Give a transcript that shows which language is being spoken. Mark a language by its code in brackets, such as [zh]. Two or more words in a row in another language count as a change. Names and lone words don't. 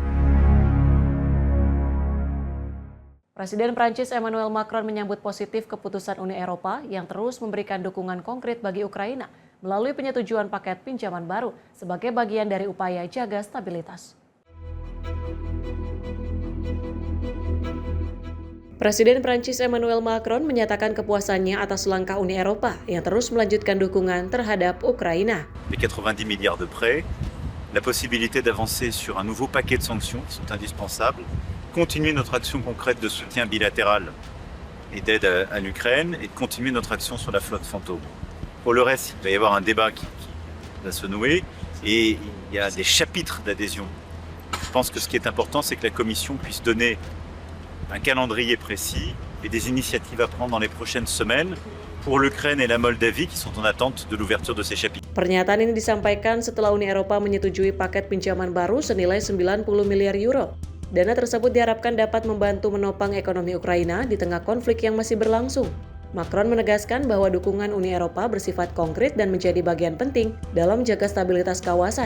[id] Presiden Prancis Emmanuel Macron menyambut positif keputusan Uni Eropa yang terus memberikan dukungan konkret bagi Ukraina melalui penyetujuan paket pinjaman baru sebagai bagian dari upaya jaga stabilitas. Presiden Prancis Emmanuel Macron menyatakan kepuasannya atas langkah Uni Eropa yang terus melanjutkan dukungan terhadap Ukraina. [fr] Les 90 milliards de prêts, la possibilité d'avancer sur un nouveau paquet de sanctions sont indispensables, continuer notre action concrète de soutien bilatéral et d'aide à l'Ukraine et de continuer notre action sur la flotte fantôme. Pour le reste, il va y avoir un débat qui va se nouer et il y a des chapitres d'adhésion. Je pense que ce qui est important, c'est que la Commission puisse donner un calendrier précis et des initiatives à prendre dans les prochaines semaines pour l'Ukraine et la Moldavie qui sont en attente de l'ouverture de ces chapitres. [id] Pernyataan ini disampaikan setelah Uni Eropa menyetujui paket pinjaman baru senilai 90 miliar euro. Dana tersebut diharapkan dapat membantu menopang ekonomi Ukraina di tengah konflik yang masih berlangsung. Macron menegaskan bahwa dukungan Uni Eropa bersifat konkret dan menjadi bagian penting dalam menjaga stabilitas kawasan.